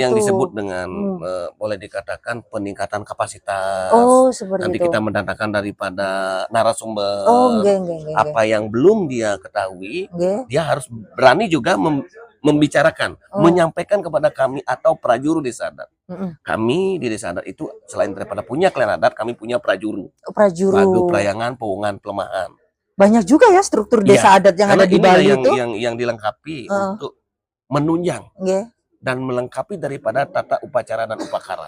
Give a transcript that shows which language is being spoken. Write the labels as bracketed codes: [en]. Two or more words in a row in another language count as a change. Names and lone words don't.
[id] Yang disebut dengan boleh dikatakan peningkatan kapasitas. Oh, seperti Nanti itu. kita mendatangkan daripada narasumber. Apa yang belum dia ketahui, dia harus berani juga membicarakan, menyampaikan kepada kami atau prajuru desa adat. Kami di desa adat itu selain daripada punya klan adat, kami punya prajuru. Lagu, Prayangan, Pewungan, Pelemahan. Banyak juga ya struktur desa adat yang ada di Bali itu. Yang dilengkapi untuk menunjang dan melengkapi daripada tata upacara dan upakara.